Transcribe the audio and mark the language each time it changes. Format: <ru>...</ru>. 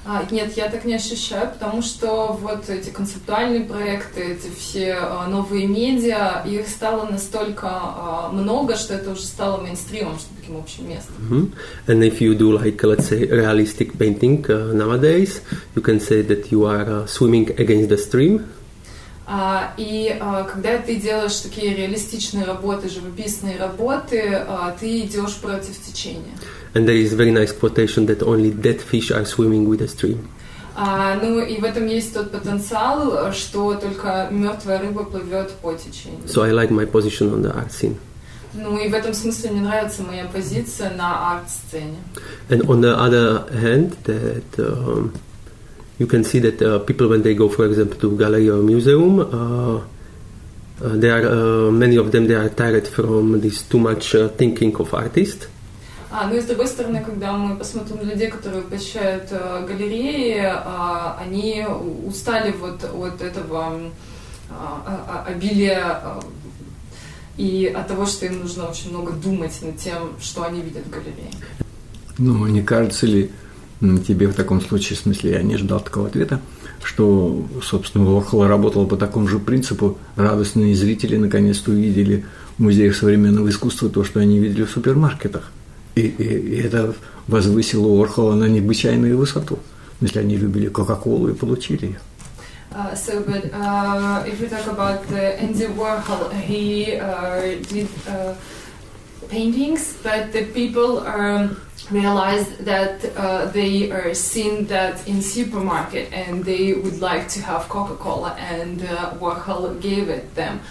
<ru>Нет, я так не ощущаю, потому что вот эти концептуальные проекты, эти все новые медиа, их стало настолько много, что это уже стало мейнстримом, что таким общим местом.</ru> <en>And if you do like, let's say, realistic painting nowadays, you can say that you are swimming against the stream.</en> <ru>И когда ты делаешь такие реалистичные работы, живописные работы, ты идешь против течения.</ru> <en>And there is a very nice quotation that only dead fish are swimming with the stream.</en> <ru>Ну и в этом есть тот потенциал, что только мертвая рыба плывет по течению.</ru> <en>So I like my position on the art scene.</en> <ru>Ну и в этом смысле мне нравится моя позиция на арт-сцене.</ru> <en>And on the other hand, that you can see that people, when they go, for example, to gallery or museum, there are many of them, they are tired from this too much thinking of artists.</en> <ru>Ну и с другой стороны, когда мы посмотрим на людей, которые посещают галереи, они устали вот от этого обилия и от того, что им нужно очень много думать над тем, что они видят в галерее. Ну, не кажется ли тебе в таком случае, в смысле, я не ждал такого ответа, что, собственно, Warhol работал по такому же принципу, радостные зрители наконец-то увидели в музеях современного искусства то, что они видели в супермаркетах. И это возвысило Warhol на необычайную высоту. Если они любили Кока-Колу и получили ее.</ru> <en>If we talk about Andy Warhol, he did paintings, but the people realized that they are seen that in supermarket and they would like to have Coca-Cola, and Warhol gave it them.</en>